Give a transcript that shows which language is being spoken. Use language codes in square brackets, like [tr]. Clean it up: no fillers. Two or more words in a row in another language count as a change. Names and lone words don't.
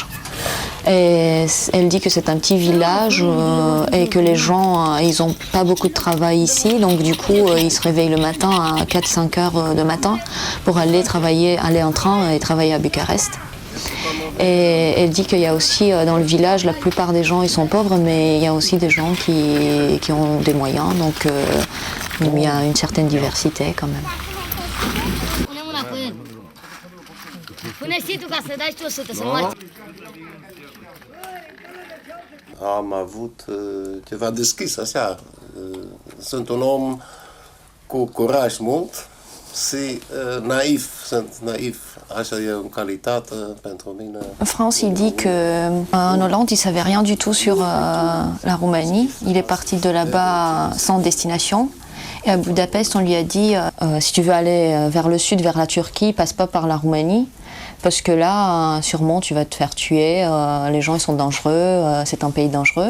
[fr] Et elle dit que c'est un petit village et que les gens, ils n'ont pas beaucoup de travail ici, donc du coup ils se réveillent le matin à 4-5 heures de matin pour aller en train et travailler à Bucarest. Et elle dit qu'il y a aussi dans le village, la plupart des gens ils sont pauvres, mais il y a aussi des gens qui ont des moyens, donc il y a une certaine diversité quand même. [ro] Am avut ceva deschis, așa. Sunt un om cu curaj mult și sunt naiv. Așa e o calitate pentru mine. [fr] France, il dit qu'en Hollande, il ne savait rien du tout sur la Roumanie. Il est parti de là-bas sans destination. Et à Budapest, on lui a dit si tu veux aller vers le sud, vers la Turquie, passe pas par la Roumanie. Parce que là, sûrement, tu vas te faire tuer, les gens ils sont dangereux, c'est un pays dangereux.